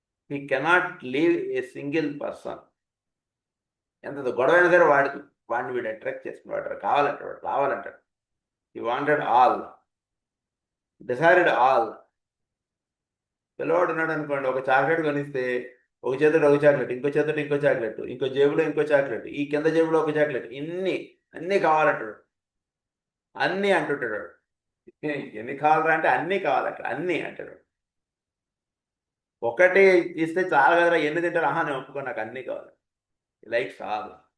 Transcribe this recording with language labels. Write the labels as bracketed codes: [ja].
[en] He cannot leave a single person. [te] ఎంత గొడవైనా సరే వాడిని వీడు అట్రాక్ట్ చేసుకున్నాడు, కావాలంటాడు, రావాలంటాడు. [en] He wanted all, desired all. [te] పిల్లవాడు ఉన్నాడు అనుకోండి, ఒక చాక్లెట్ కొనిస్తే ఒక చేతుడు ఒక చాక్లెట్, ఇంకో చేతుడు ఇంకో చాక్లెట్, ఇంకో జేబులో ఇంకో చాక్లెట్, ఈ కింద జేబులో ఒక చాక్లెట్, అన్నీ కావాలంటాడు, అన్నీ అంటుంటాడు. ఎన్ని కావాలరా అంటే అన్నీ కావాలంట, అన్నీ అంటాడు. ఒకటి ఇస్తే చాలు కదరా, ఎన్ని తింటారు, నేను ఒప్పుకో, నాకు అన్నీ కావాలి. లైక్ చాలు.